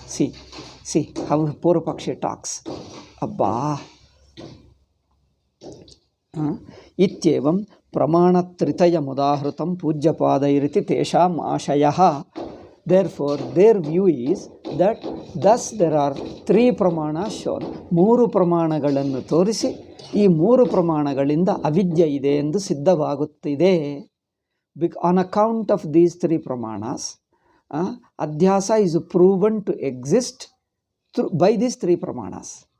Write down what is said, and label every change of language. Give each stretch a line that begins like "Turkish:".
English: See how Purvapakshi talks. Abba.
Sanskrit: Ityevam pramanatritaya mudahrutam pujyapadayiriti tesham ashayaha.
English: Therefore, their view is that thus there are 3 pramanas shown.
Kannada: 3 ಪ್ರಮಾಣಗಳನ್ನು ತೋರಿಸಿ ಈ 3 ಪ್ರಮಾಣಗಳಿಂದ ಅವಿದ್ಯೆ ಇದೆ ಎಂದು ಸಿದ್ಧವಾಗುತ್ತಿದೆ.
English: On account of these 3 pramanas, Adhyasa is proven to exist by these 3 pramanas.